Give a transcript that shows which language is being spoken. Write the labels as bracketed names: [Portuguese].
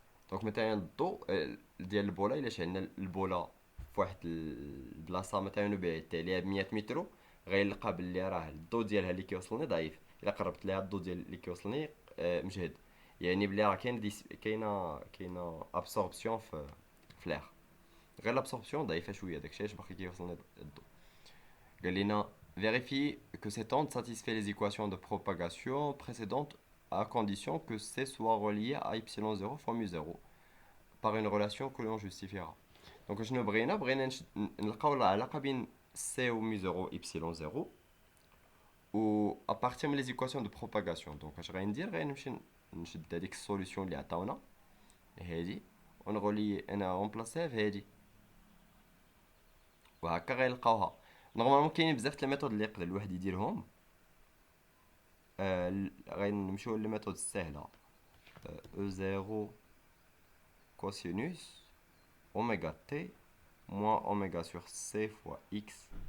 [Arabic] دونك مثلا الضوء ديال البوله، الا شعلنا البوله فواحد البلاصه مثلا بعدت عليها ب 100 متر، غيلقى باللي راه الضوء ديالها اللي كيوصلني ضعيف. الا قربت ليها الضوء ديال اللي كيوصلني مجهد، يعني بلي راه كاينه ابسوربسيون في الاخر. غير l'absorption ضعيفه شويه، داكشي علاش باقي كيوصلنا الضوء. قال لنا [French] vérifier que cette onde satisfait les équations de propagation précédentes à condition que C soit relié à y0 fois mu0 par une relation que l'on justifiera. [Arabic] Donc شنو بغينا نلقاو العلاقه بين C و mu0 y0 و à partir من [French] les équations de propagation. [Arabic] donc اش غندير؟ غنمشي نشد هذيك السوليوشن اللي عطاونا هادي ونغولي انا ريمبلاسيها في هادي، وهكا غيلقاوها. نورمالمون كاينين بزاف د الميثود اللي يقدر الواحد يديرهم. غنمشيو للميثود السهله. او زيرو كوسينوس اوميغا تي موان اوميغا سور سي فوا اكس.